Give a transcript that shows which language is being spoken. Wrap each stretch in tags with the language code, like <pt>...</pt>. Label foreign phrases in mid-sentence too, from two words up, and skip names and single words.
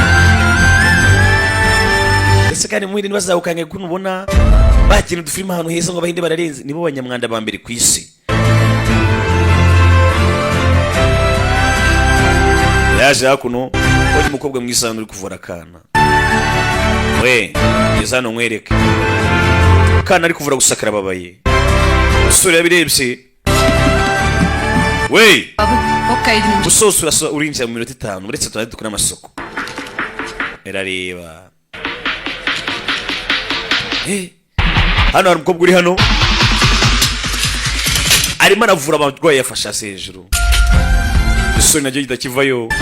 <rw>ese kandi mu Buhinde ntibazawukange kuko ubona bakina udufilime ahantu heza ngo Abahinde bararenze nibo banyamwanda ba mbere ku isi yaje hakuno wari umukobwa mwiza hano uri kuvura akana we ngeze hano nkwereke akana ari kuvura gusakara ababaye umusore yabirebye we</rw> <te>బాబు ఒక్క 5 నిమిషాలు</te> <rw>gusoza urinjira mu minota 5 uretse tuba dukora amasoko erareba hano hari umukobwa uri hano arimo aravura abarwayi yafashe hasi hejuru isoni naryo kidakivayo</rw>